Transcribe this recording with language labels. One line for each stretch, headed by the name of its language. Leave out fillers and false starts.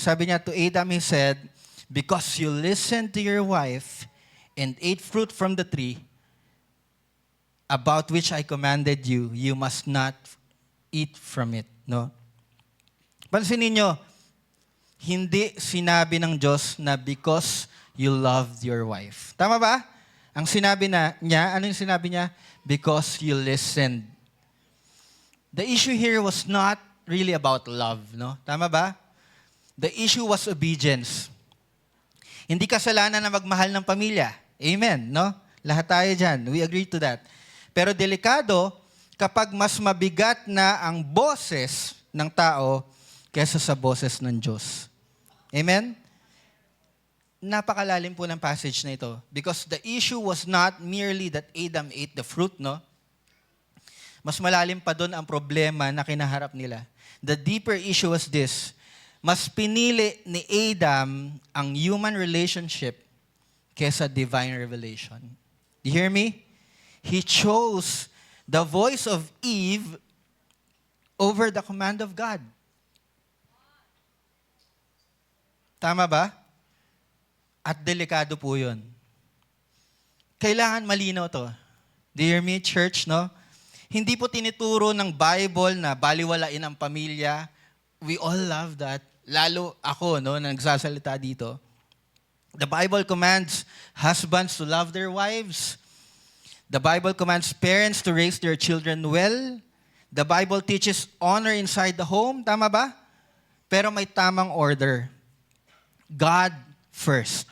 English: Sabi niya, to Adam he said, because you listened to your wife and ate fruit from the tree about which I commanded you, you must not eat from it. No? Pansinin niyo,
Filipino: hindi sinabi ng Diyos na because you loved your wife. Tama ba? Ang sinabi niya, ano yung sinabi niya?
English: Because you listened. The issue here was not really about love, no? Tama ba? The issue was obedience.
Filipino: Hindi kasalanan na magmahal ng pamilya. Amen, no? Lahat tayo dyan. We agree to that. Pero delikado kapag mas mabigat na ang boses ng tao kesa sa boses ng Diyos. Amen? Napakalalim po ng passage na ito.
English: Because the issue was not merely that Adam ate the fruit, no?
Filipino: Mas malalim pa doon ang problema na kinaharap nila.
English: The deeper issue was this. Mas pinili ni Adam ang human relationship kesa divine revelation. Do you hear me? He chose the voice of Eve over the command of God.
Filipino: Tama ba? At delikado po yun. Kailangan malinaw to. Do you hear me, church, no? Hindi po tinituro ng Bible na baliwalain ang pamilya. We all love that. Lalo ako, no, na nagsasalita dito.
English: The Bible commands husbands to love their wives. The Bible commands parents to raise their children well. The Bible teaches honor inside the home.
Filipino: Tama ba? Pero may tamang order. God first.